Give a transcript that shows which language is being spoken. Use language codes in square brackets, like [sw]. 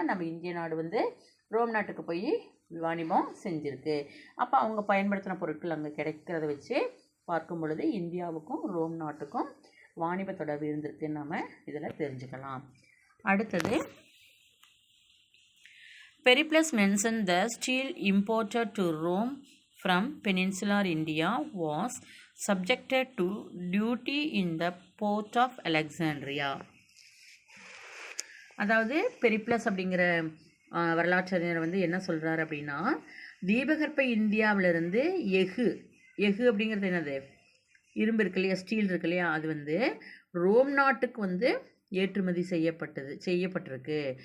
[ta] நம்ம இந்திய நாடு வந்து ரோம் நாட்டுக்கு போய் வாணிபம் செஞ்சுருக்கு. அப்போ அவங்க பயன்படுத்தின பொருட்கள் அங்கே கிடைக்கிறத வச்சு பார்க்கும் பொழுது இந்தியாவுக்கும் ரோம் நாட்டுக்கும் வாணிப தொடர்பு இருந்திருக்குன்னு நம்ம இதில் தெரிஞ்சுக்கலாம். [en] அடுத்தது, Periplus mentioned the steel imported to Rome from peninsular India was subjected to duty in the port of Alexandria. [ta] அதாவது பெரிப்ளஸ் அப்படிங்கிற வரலாற்றறிஞர் வந்து என்ன சொல்கிறார் அப்படின்னா, தீபகற்ப இந்தியாவிலிருந்து எஃகு அப்படிங்கிறது என்னது, இரும்பு இருக்கு இல்லையா, ஸ்டீல் இருக்கு இல்லையா, அது வந்து ரோம் நாட்டுக்கு வந்து ஏற்றுமதி செய்யப்பட்டிருக்கு.